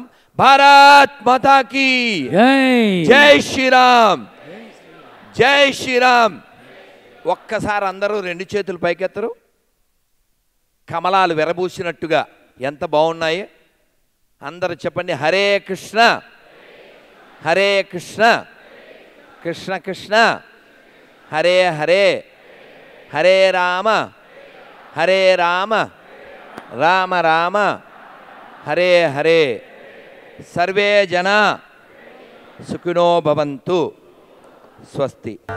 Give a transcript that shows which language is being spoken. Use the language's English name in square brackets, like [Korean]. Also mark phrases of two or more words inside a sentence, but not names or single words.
[Hindi] भारत माता की जय श्रीराम, जय श्रीराम. [Telugu] ఒక్కసారి అందరూ రెండు చేతులు పైకెత్తరు, కమలాలు విరబూసినట్టుగా ఎంత బాగున్నాయి. అందరూ చెప్పండి, హరే కృష్ణ హరే కృష్ణ కృష్ణ కృష్ణ హరే హరే, హరే రామ హరే రామ రామ రామ హరే హరే. [Sanskrit] सर्वे जन सुखिनो भवन्तु. స్వస్తి.